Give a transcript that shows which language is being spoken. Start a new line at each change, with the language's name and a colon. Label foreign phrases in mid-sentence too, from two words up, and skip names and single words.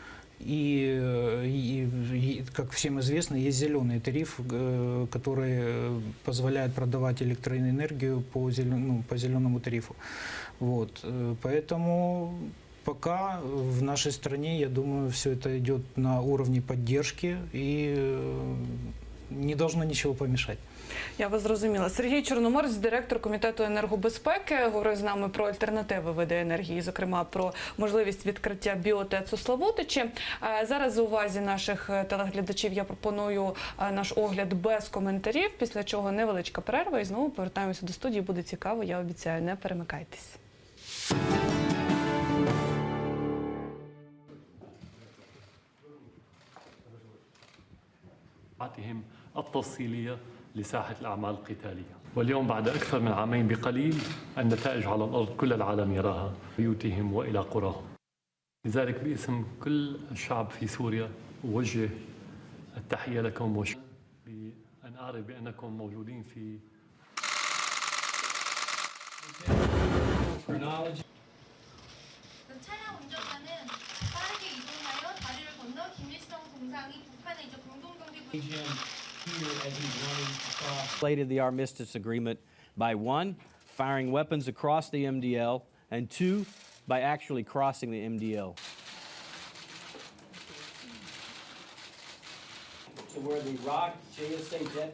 Russian: И, как всем известно, есть зеленый тариф, который позволяет продавать электроэнергию по зеленому тарифу. Вот. Поэтому пока в нашей стране, я думаю, все это идет на уровне поддержки и не должно ничего помешать.
Ukrainian: Я вас зрозуміла. Сергій Чорноморець, директор Комітету енергобезпеки, говорив з нами про альтернативи види енергії, зокрема про можливість відкриття біотец у Славутичі. Зараз у увазі наших телеглядачів я пропоную наш огляд без коментарів, після чого невеличка перерва і знову повертаємося до студії. Буде цікаво, я обіцяю, не перемикайтесь.
Arabic: التفصيلية لساحة الأعمال القتالية. واليوم بعد أكثر من عامين بقليل النتائج على الأرض كل العالم يراها بيوتهم وإلى قراهم. لذلك باسم كل الشعب في سوريا أوجه التحية لكم بأن أعرف بأنكم موجودين في
Korean: 차량 운전자는 빠르게 이동하여 다리를 건너 김일성 동상이 북한의 공동경비구
English: violated the Armistice Agreement by 1, firing weapons across the MDL, and 2, by actually crossing the MDL. So where the Iraq JSA jet...